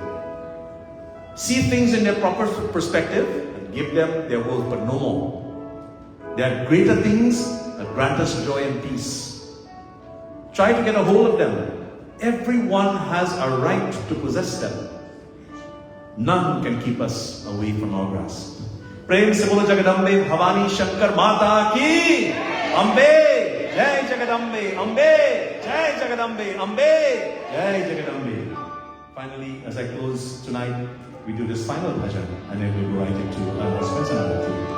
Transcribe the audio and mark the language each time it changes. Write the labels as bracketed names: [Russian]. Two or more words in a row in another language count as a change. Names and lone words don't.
[English] See things in their proper perspective and give them their worth, but no more. There are greater things that grant us joy and peace. Try to get a hold of them. Everyone has a right to possess them. None can keep us away from our grasp. [Hindi] प्रेम से बोलो जगदम्बे भवानी शंकर माता की अम्बे जय जगदम्बे अम्बे जय जगदम्बे अम्बे जय जगदम्बे. [English] Finally, as I close tonight, we do this final bhajan and then we will write it to Spencer Navaratri.